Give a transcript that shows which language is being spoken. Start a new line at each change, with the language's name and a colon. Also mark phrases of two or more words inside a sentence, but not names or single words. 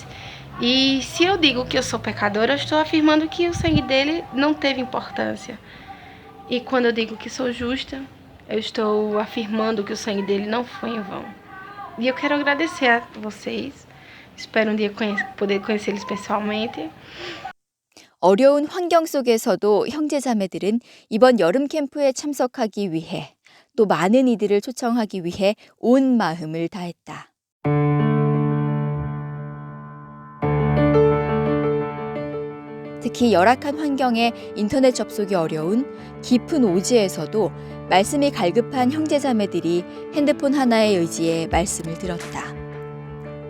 Portuguese: E se eu digo que eu sou pecadora, eu estou afirmando que o sangue dele não teve importância. E quando eu digo que sou justa, eu estou afirmando que o sangue dele não foi em vão. E eu quero agradecer a vocês. Espero um dia poder conhecê-los pessoalmente.
Korean: 어려운 환경 속에서도 형제자매들은 이번 여름 캠프에 참석하기 위해 또 많은 이들을 초청하기 위해 온 마음을 다했다. 특히 열악한 환경에 인터넷 접속이 어려운 깊은 오지에서도 말씀이 갈급한 형제자매들이 핸드폰 하나의 의지에 말씀을 들었다.